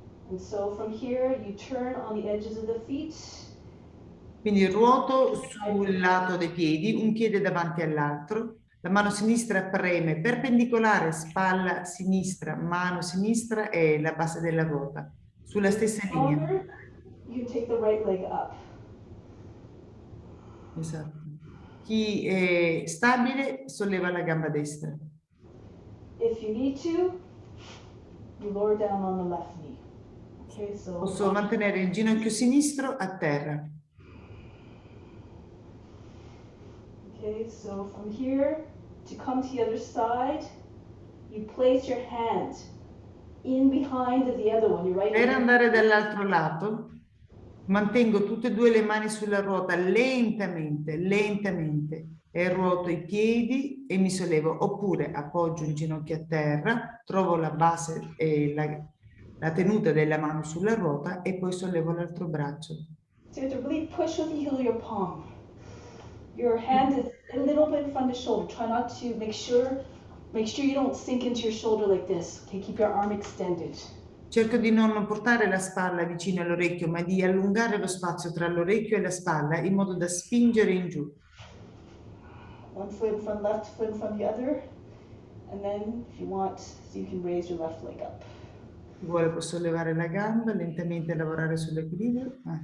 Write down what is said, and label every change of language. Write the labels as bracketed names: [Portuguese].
[English] And so from here, you turn on the edges of the feet. [Italian] Quindi ruoto sul lato dei piedi, un piede davanti all'altro, La mano sinistra preme perpendicolare, spalla sinistra, mano sinistra e la base della ruota, sulla stessa linea. [English] You can take the right leg up. [Italian] Esatto. Chi è stabile solleva la gamba destra. [English] If you need to, you lower down on the left knee. Okay, so [Italian] Posso mantenere il ginocchio sinistro a terra. [English] okay, so from here to come to the other side, you place your hand in behind the other one. You're right. [Italian] Per andare dall'altro lato, mantengo tutte e due le mani sulla ruota lentamente, lentamente, e ruoto i piedi e mi sollevo, oppure appoggio il ginocchio a terra, trovo la base e la tenuta della mano sulla ruota e poi sollevo l'altro braccio. [English] So you have to really push with the heel of your palm. Your hand is a little bit in front of the shoulder. Try not to make sure you don't sink into your shoulder like this. Okay, keep your arm extended. [Italian] Cerco di non portare la spalla vicino all'orecchio, ma di allungare lo spazio tra l'orecchio e la spalla in modo da spingere in giù. [English] One foot in front, left foot in front of the other. And then, if you want, so you can raise your left leg up. [Italian] Chi vuole può sollevare la gamba, lentamente lavorare sull'equilibrio.